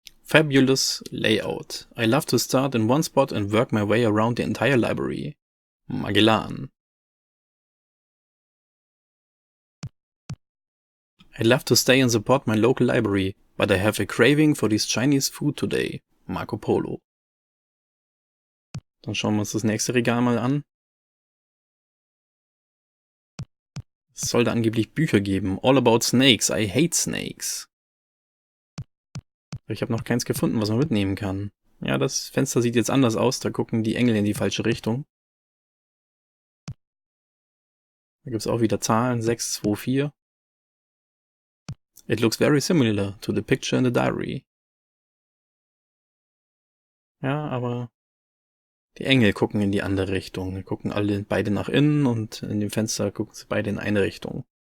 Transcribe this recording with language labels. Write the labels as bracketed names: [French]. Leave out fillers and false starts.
[English] Fabulous layout. I love to start in one spot and work my way around the entire library. Magellan. I love to stay and support my local library, but I have a craving for this Chinese food today. Marco Polo. [German] Dann schauen wir uns das nächste Regal mal an. Es sollte angeblich Bücher geben. [English] All about snakes. I hate snakes. [German] Ich habe noch keins gefunden, was man mitnehmen kann. Ja, das Fenster sieht jetzt anders aus. Da gucken die Engel in die falsche Richtung. Da gibt es auch wieder Zahlen. 6, 2, 4. [English] It looks very similar to the picture in the diary. [German] Ja, aber die Engel gucken in die andere Richtung. Die gucken beide nach innen und in dem Fenster gucken sie beide in eine Richtung.